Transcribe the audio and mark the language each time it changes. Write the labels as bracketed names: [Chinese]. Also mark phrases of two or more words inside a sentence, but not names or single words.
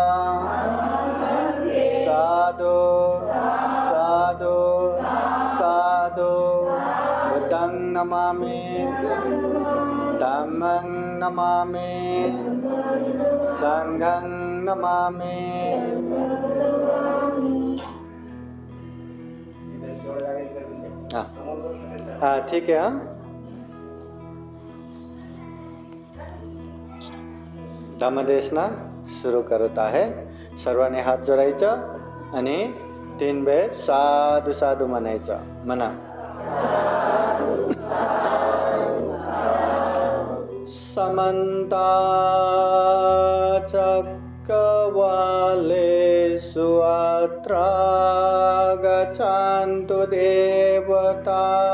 [Pali] Sadhu, sadhu, sadhu. Buddhang namami, dhammang namami, sanghang namami. [Hindi] ठीक है. धम्मदेशना सुरू करता है. [Marathi] सर्वांनी हात जोडायचं आणि 3 वेळ साधू साधू म्हणायचं. म्हणा. [Pali] समन्ता चक्रवालेषु अत्रा गच्छन्तु देवता.